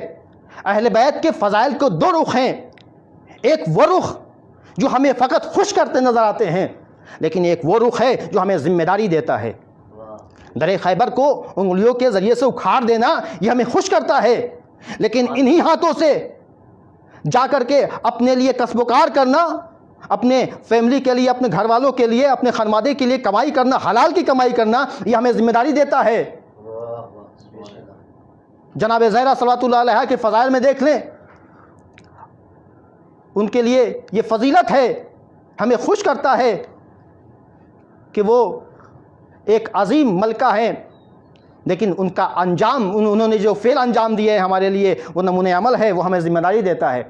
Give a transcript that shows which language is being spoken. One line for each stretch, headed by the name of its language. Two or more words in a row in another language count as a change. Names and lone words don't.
Urdu: اہل بیت کے فضائل کو دو رخ ہیں، ایک وہ رخ جو ہمیں فقط خوش کرتے نظر آتے ہیں، لیکن ایک وہ رخ ہے جو ہمیں ذمہ داری دیتا ہے۔ در خیبر کو انگلیوں کے ذریعے سے اکھاڑ دینا یہ ہمیں خوش کرتا ہے، لیکن انہی ہاتھوں سے جا کر کے اپنے لیے کسب و کار کرنا، اپنے فیملی کے لیے، اپنے گھر والوں کے لیے، اپنے خانوادے کے لیے کمائی کرنا، حلال کی کمائی کرنا، یہ ہمیں ذمہ داری دیتا ہے۔ جناب زہرا
Arabic: صلوات اللہ علیہا
Urdu: کے فضائل میں دیکھ لیں، ان کے لیے یہ فضیلت ہے، ہمیں خوش کرتا ہے کہ وہ ایک عظیم ملکہ ہیں، لیکن ان کا انجام، انہوں نے جو فعل انجام دیے ہیں ہمارے لیے، وہ نمونہ عمل ہے، وہ ہمیں ذمہ داری دیتا ہے۔